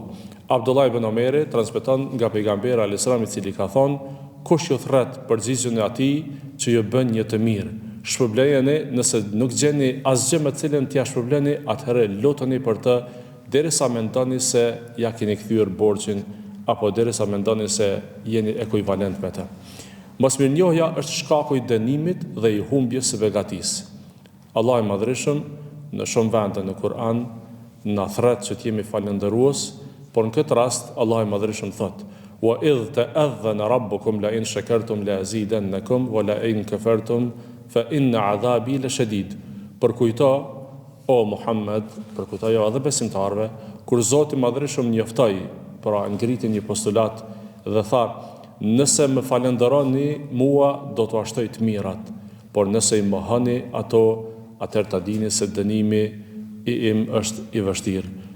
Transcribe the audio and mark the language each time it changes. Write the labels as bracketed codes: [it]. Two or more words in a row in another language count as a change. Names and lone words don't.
[sq] Abdullah ibn Omeri transmeton nga pejgamberi [ar] عليه السلام, [sq] i cili ka thonë: kush ju thret përgjigjen e atij që ju bën një të mirë, shpërblejeni, nëse nuk gjeni asgjë me cilën t'ia shpërbleni, atëherë luteni për të derisa mendoni se ja keni kthyer borxhin apo derisa mendoni se jeni ekuivalent me të. Mosmirnjohja është shkaku i dënimit dhe i humbjes së begatisë. Allah i Madhërisëm në shumë vende në Kur'an na thret që t'jemi falëndërues, por në këtë rast Allah i Madhërisëm thot: [ar] وإذ تأذن ربكم لئن شكرتم لأزيدنكم ولئن كفرتم فإن عذابي لشديد. [sq] Përkujto o Muhammed, përkujtojo edhe besimtarve, kur Zoti i Madhërisëm njoftoi, pra ngriti një postulat dhe tha: nëse më falënderoni mua do t'u ashtoj të mirat, por nëse i mohoni ato, atëherë ta dini se dënimi im është i vështirë.